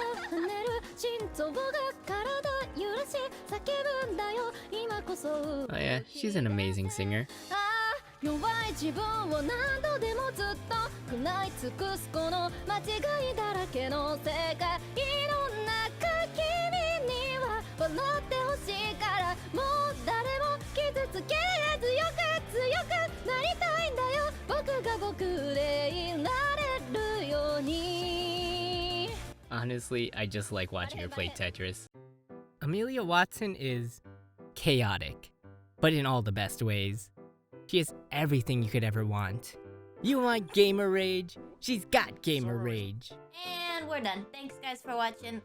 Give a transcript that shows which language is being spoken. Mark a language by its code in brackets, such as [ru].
[ja] 跳ねる心臓が体揺らし叫ぶんだよ。今こそ [en] Oh yeah, she's an amazing singer. [ja] 弱い自分を何度でもずっと食らい尽くすこの間違いだらけの世界の中君には笑ってほしいからもう誰も傷つけず強くなりたいんだよ僕が僕でいられるように [en] Honestly, I just like watching her play Tetris. Amelia Watson is chaotic, but in all the best ways. She has everything you could ever want. You want gamer rage? She's got gamer rage. And we're done. Thanks guys for watching.